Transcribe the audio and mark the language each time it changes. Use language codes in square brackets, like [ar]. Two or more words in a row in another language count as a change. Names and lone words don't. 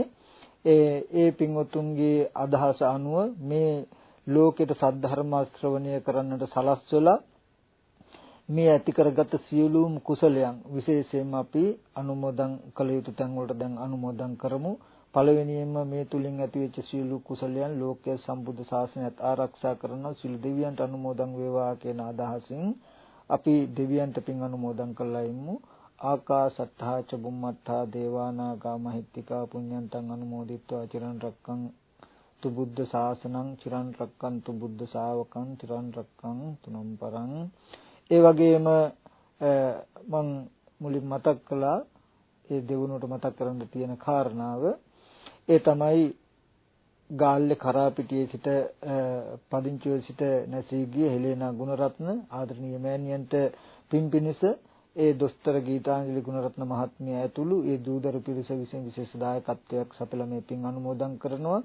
[si] ඒ පින්වතුන්ගේ අදහස අනුව මේ ලෝකෙට සද්ධර්ම ශ්‍රවණය කරන්නට සලස්වලා මේ ඇති කරගත් සියලුම කුසලයන් විශේෂයෙන්ම අපි අනුමෝදන් කළ යුතු තැන් වලට දැන් අනුමෝදන් කරමු. පළවෙනියෙන්ම මේ තුලින් ඇතිවෙච්ච සියලු කුසලයන් ලෝකයේ සම්බුද්ධ ශාසනයත් ආරක්ෂා කරන සියලු දෙවියන්ට අනුමෝදන් වේවා කියන අදහසින් අපි දෙවියන්ට පින් අනුමෝදන් කළා ඉමු. [pi] ආකාසට්ඨා ච බුම්මට්ඨා දේවානාගා මහිත්‍තිකා පුඤ්ඤන්තං අනුමෝදිත්වා චිරන් රක්කං තු බුද්ධ ශාසනං චිරන් රක්කන්තු බුද්ධ ශාවකං චිරන් රක්කං තුනම් පරං. [si] ඒ වගේම මම මුලින් මතක් කළා ඒ දෙවුනට මතක් කරන්න තියෙන කාරණාව ඒ තමයි ගාල්ලේ කරාපිටියේ සිට පදිංචිව සිට නැසී ගිය හෙලේනා ගුණරත්න ආදරණීය මෑණියන්ට පින්පිනිස ඒ දොස්තර ගීතාංජලි ගුණරත්න මහත්මිය ඇතුළු ඒ දූදරු පිරිස විසින් විශේෂ දායකත්වයක් සපයලා මේ පින් අනුමෝදන් කරනවා.